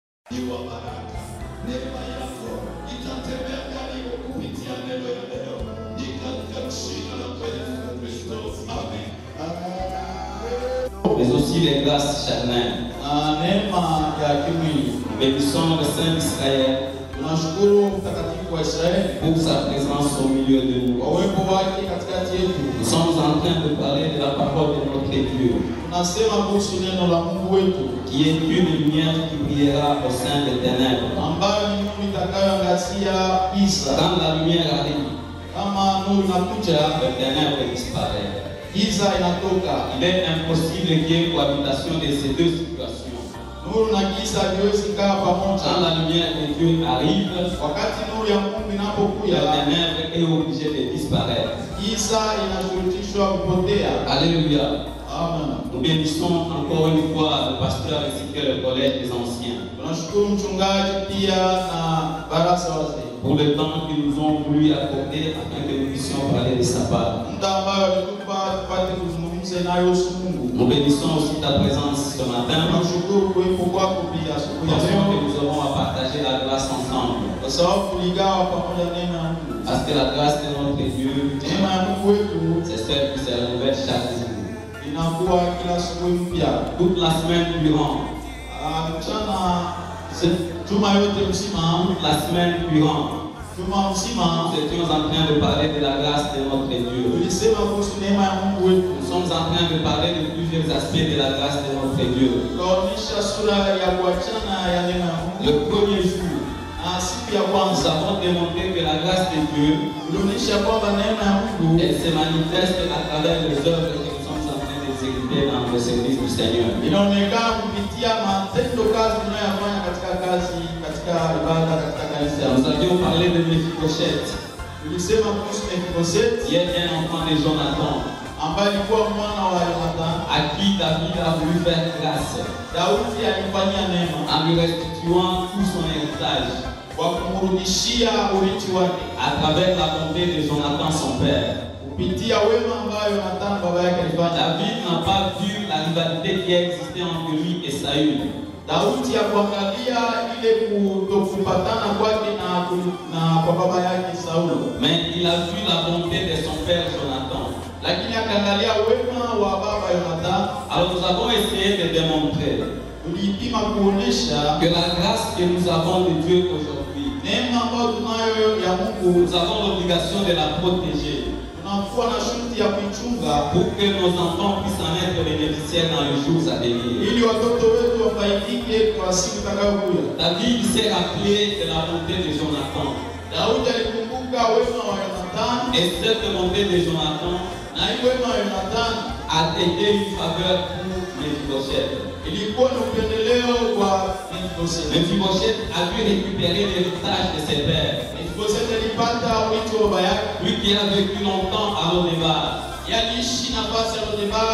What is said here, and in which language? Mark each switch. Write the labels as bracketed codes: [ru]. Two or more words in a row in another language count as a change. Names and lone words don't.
[sw] Iwa baraka, neema yako itatembea karibu kupitia neno ya leo, ni katika jina la Yesu Kristo. Amen. [fr] Mais aussi les grâces charnelles. [sw] Neema ya kimwili. [fr] Bénissons le Saint d'Israël [sw] Tunashukuru mtakatifu wa Israeli [fr] pour sa présence au milieu de nous. [sw] kwa uwepo wake katikati yetu. [fr] Nous sommes en train de parler de la parole de notre Dieu, [sw] Tunasema kuhusu neno la Mungu wetu, [fr] qui est une lumière qui brillera au sein des ténèbres. [sw] ambayo ni nuru itakayoangazia giza. [fr] Quand la lumière arrive, [sw] Kama nuru inakuja, [fr] le ténèbre disparaît. [sw] giza inatoka. [fr] Il est impossible qu'il y ait cohabitation de ces deux situations. [sw] Nuru na giza haviwezi kaa [fr] Quand [sw] pamoja. [fr] la lumière de Dieu arrive, [sw] Wakati nuru ya Mungu [fr] le [sw] inapokuja, [fr] ténèbre est obligé de disparaître. [sw] giza inashurutishwa kupotea. Alléluia. Amen. [fr] Nous bénissons encore une fois le pasteur ainsi que le collège des anciens [sw] Tunashukuru mchungaji pia na barasa wazee [fr] pour le temps qu'ils nous ont voulu accorder afin que nous puissions parler de sa part. [sw] muda ambayo alitupa tupate kuzungumza inayohusu Mungu. [fr] Nous bénissons aussi ta présence ce matin, [sw] Tunashukuru kuwepo kwako pia asubuhi ya [fr] parce que [sw] leo, [fr] nous aurons à partager la grâce ensemble. [sw] kwa sababu tuligawa pamoja neema ya Mungu. [fr] Parce que la grâce de notre Dieu, [sw] Neema ya Mungu wetu [fr] c'est celle qui se renouvelle chaque jour. [sw] inakuwa kila asubuhi mpya. [fr] Toute la semaine durant, [sw] Mchana juma yote mzima, [fr] toute la semaine durant, [sw] juma mzima [fr] nous étions en train de parler de la grâce de notre Dieu. [sw] tulisema kuhusu neema ya Mungu wetu. [fr] Nous sommes en train de parler de plusieurs aspects de la grâce de notre Dieu. [sw] Tukaonyesha sura ya kuachana ya neema ya Mungu. [fr] Le premier jour, [sw] Na siku ya [fr] nous [sw] kwanza [fr] avons démontré que la grâce de Dieu, [sw] tulionyesha kwamba neema ya Mungu [fr] elle se manifeste à travers les œuvres que nous sommes en train d'exécuter dans le service du Seigneur. [sw] inaonekana kupitia matendo kazi tunayoyafanya katika ibada katika kanisa. [fr] Nous avions parlé de Mephibosheth, [sw] Tulisema kuhusu Mefiboseti [fr] qui est un enfant de Jonathan, [sw] ambaye alikuwa mwana wa Yonathani. [fr] à qui David a voulu faire grâce [sw] Daudi alimfanyia neema [fr] en lui restituant tout son héritage [sw] kwa kumrudishia urithi wake [fr] à travers la bonté de Jonathan son père. [sw] kupitia wema ambayo Yonathani baba yake alifanya. [fr] David n'a pas vu la rivalité qui existait entre lui et Saül. [sw] Daudi hakuangalia ile kutokupatana kwake na kwa baba yake Saulo, [fr] Mais il a vu la bonté de son père Jonathan. [sw] lakini akaangalia wema wa baba Yonathani. [fr] Alors nous avons essayé de démontrer [sw] Tulipima kuonesha [fr] que la grâce que nous avons de Dieu aujourd'hui, [sw] neema ambayo tunayo ya Mungu, [fr] nous avons l'obligation de la protéger [sw] tunakuwa na shughuli ya kuichunga [fr] pour que nos enfants puissent en être bénéficiaires dans les jours à venir. [sw] ili watoto wetu wafaidike kwa siku itakayokuja. [fr] David s'est rappelé de la bonté de Jonathan. [sw] Daudi alikumbuka wema wa Yonathani, [fr] Et cette bonté de Jonathan [sw] na hii wema wa Yonathani [fr] a été une faveur pour Mephibosheth. [sw] ilikuwa ni upendeleo kwa Mefiboseti. [fr] Mephibosheth a dû récupérer l'héritage de ses pères. [sw] Mefiboseti alipata urithi wa baba yake. [fr] Lui qui a vécu longtemps à Lodebar, [sw] Aliishi nafasi ya Lodebari,